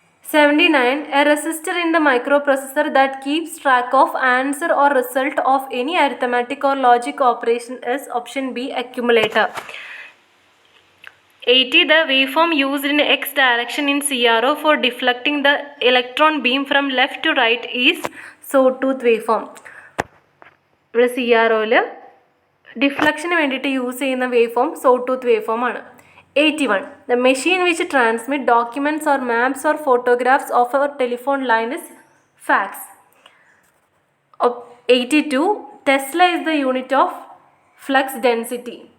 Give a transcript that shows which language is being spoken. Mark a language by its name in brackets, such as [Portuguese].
[English] A resistor in the microprocessor that keeps track of answer or result of any arithmetic or logic operation is option B accumulator. 80 the waveform used in x direction in CRO for deflecting the electron beam from left to right is sawtooth waveform. [Malayalam] ഇവിടെ CROയിൽ ഡിഫ്ലക്ഷന് വേണ്ടിയിട്ട് use ചെയ്യുന്ന waveform sawtooth waveform ആണ്. [English] 81 the machine which transmit documents or maps or photographs of our telephone line is fax. 82 Tesla is the unit of flux density.